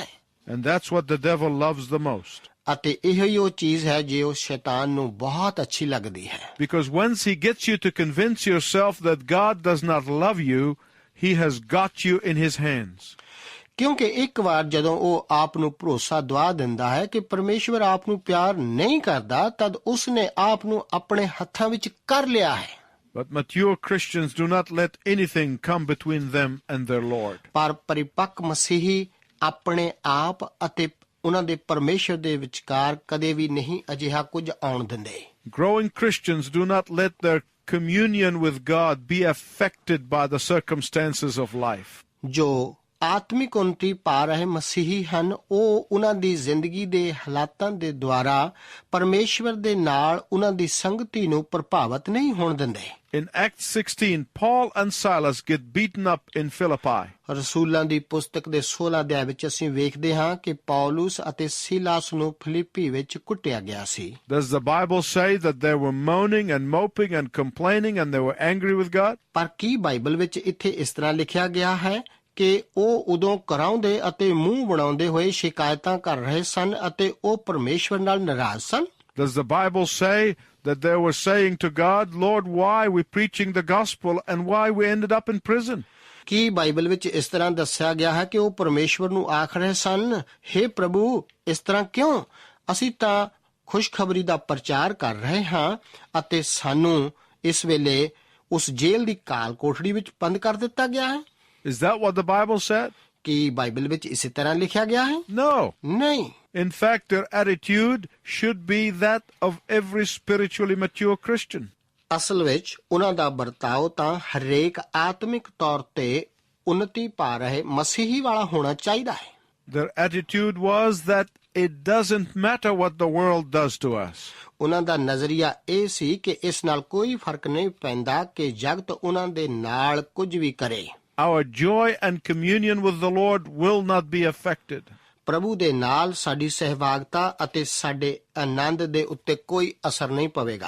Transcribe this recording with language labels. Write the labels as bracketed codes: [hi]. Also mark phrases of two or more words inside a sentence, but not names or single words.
[en] And that's what the devil loves the most. [pa] ਅਤੇ ਇਹੋ ਹੀ ਉਹ ਚੀਜ਼ ਹੈ ਜੋ ਸ਼ੈਤਾਨ ਨੂੰ ਬਹੁਤ ਅੱਛੀ ਲੱਗਦੀ ਹੈ। [en] Because once he gets you to convince yourself that God does not love you, he has got you in his hands. [pa] ਕਿਉਂਕਿ ਇੱਕ ਵਾਰ ਜਦੋਂ ਉਹ ਆਪ ਨੂੰ ਭਰੋਸਾ ਦਵਾ ਦਿੰਦਾ ਹੈ ਕਿ ਪਰਮੇਸ਼ਵਰ ਆਪ ਨੂੰ ਪਿਆਰ ਨਹੀਂ ਕਰਦਾ ਤਦ ਉਸ ਨੇ ਆਪ ਨੂੰ ਆਪਣੇ ਹੱਥਾਂ ਵਿੱਚ ਕਰ ਲਿਆ ਹੈ। [en] But mature Christians do not let anything come between them and their Lord. [pa] ਪਰ ਪਰਿਪੱਕ ਮਸੀਹੀ ਆਪਣੇ ਆਪ ਅਤੇ ਉਹਨਾਂ ਦੇ ਪਰਮੇਸ਼ਵਰ ਦੇ ਵਿਚਕਾਰ ਕਦੇ ਵੀ ਨਹੀਂ ਅਜਿਹਾ ਕੁਝ ਆਉਣ ਦਿੰਦੇ। [en] Growing Christians do not let their communion with God be affected by the circumstances of life. [pa] ਜੋ ਆਤਮਿਕ ਉੱਨਤੀ ਪਾ ਰਹੇ ਮਸੀਹੀ ਹਨ ਉਹ ਉਹਨਾਂ ਦੀ ਜ਼ਿੰਦਗੀ ਦੇ ਹਾਲਾਤਾਂ ਦੇ ਦੁਆਰਾ ਪਰਮੇਸ਼ਵਰ ਦੇ ਨਾਲ ਉਹਨਾਂ ਦੀ ਸੰਗਤੀ ਨੂੰ ਪ੍ਰਭਾਵਿਤ ਨਹੀਂ ਹੋਣ ਦਿੰਦੇ। [en] In Acts 16, Paul and Silas get beaten up in Philippi. [pa] ਰਸੂਲਾਂ ਦੀ ਪੁਸਤਕ ਦੇ 16 ਅਧਿਆਇ ਵਿੱਚ ਅਸੀਂ ਵੇਖਦੇ ਹਾਂ ਕਿ ਪੌਲੁਸ ਅਤੇ ਸੀਲਾਸ ਨੂੰ ਫਿਲਿੱਪੀ ਵਿੱਚ ਕੁੱਟਿਆ ਗਿਆ ਸੀ। [en] Does the Bible say that they were moaning and moping and complaining and they were angry with God? [pa] ਪਰ ਕੀ ਬਾਈਬਲ ਵਿੱਚ ਇੱਥੇ ਇਸ ਤਰ੍ਹਾਂ ਲਿਖਿਆ ਗਿਆ ਹੈ ਕਿ ਉਹ ਉਦੋਂ ਕਰਾਉਂਦੇ ਅਤੇ ਮੂੰਹ ਬਣਾਉਂਦੇ ਹੋਏ ਸ਼ਿਕਾਇਤਾਂ ਕਰ ਰਹੇ ਸਨ ਅਤੇ ਉਹ ਪਰਮੇਸ਼ਵਰ ਨਾਲ ਨਾਰਾਜ਼ ਸਨ? [en] Does the Bible say that they were saying to God, Lord, why are we preaching the gospel and why we ended up in prison? [pa] ਕੀ ਬਾਈਬਲ ਵਿੱਚ ਇਸ ਤਰ੍ਹਾਂ ਦੱਸਿਆ ਗਿਆ ਹੈ ਕਿ ਉਹ ਪਰਮੇਸ਼ਵਰ ਨੂੰ ਆਖ ਰਹੇ ਸਨ, ਹੇ ਪ੍ਰਭੂ ਇਸ ਤਰ੍ਹਾਂ ਕਿਉਂ? ਅਸੀਂ ਤਾਂ ਖੁਸ਼ਖਬਰੀ ਦਾ ਪ੍ਰਚਾਰ ਕਰ ਰਹੇ ਹਾਂ ਅਤੇ ਸਾਨੂੰ ਇਸ ਵੇਲੇ ਉਸ ਜੇਲ੍ਹ ਦੀ ਕਾਲ ਕੋਠੜੀ ਵਿੱਚ ਬੰਦ ਕਰ ਦਿੱਤਾ ਗਿਆ ਹੈ। [en] Is that what the Bible said? [pa] ਕੀ ਬਾਈਬਲ ਵਿੱਚ ਇਸੇ ਤਰ੍ਹਾਂ ਲਿਖਿਆ ਗਿਆ ਹੈ? [en] No. [pa] ਨਹੀਂ। [en] In fact, their attitude should be that of every spiritually mature Christian. [pa] ਅਸਲ ਵਿੱਚ ਉਹਨਾਂ ਦਾ ਵਰਤਾਓ ਤਾਂ ਹਰੇਕ ਆਤਮਿਕ ਤੌਰ ਤੇ ਉન્નਤੀ ਪਾ ਰਹੇ ਮਸੀਹੀ ਵਾਲਾ ਹੋਣਾ ਚਾਹੀਦਾ ਹੈ। [en] Their attitude was that it doesn't matter what the world does to us. [pa] ਉਹਨਾਂ ਦਾ ਨਜ਼ਰੀਆ ਇਹ ਸੀ ਕਿ ਇਸ ਨਾਲ ਕੋਈ ਫਰਕ ਨਹੀਂ ਪੈਂਦਾ ਕਿ ਜਗਤ ਉਹਨਾਂ ਦੇ ਨਾਲ ਕੁਝ ਵੀ ਕਰੇ। [en] Our joy and communion with the Lord will not be affected. [pa] ਪ੍ਰਭੂ ਦੇ ਨਾਲ ਸਾਡੀ ਸਹਿਭਾਗਤਾ ਅਤੇ ਸਾਡੇ ਆਨੰਦ ਦੇ ਉੱਤੇ ਕੋਈ ਅਸਰ ਨਹੀਂ ਪਵੇਗਾ।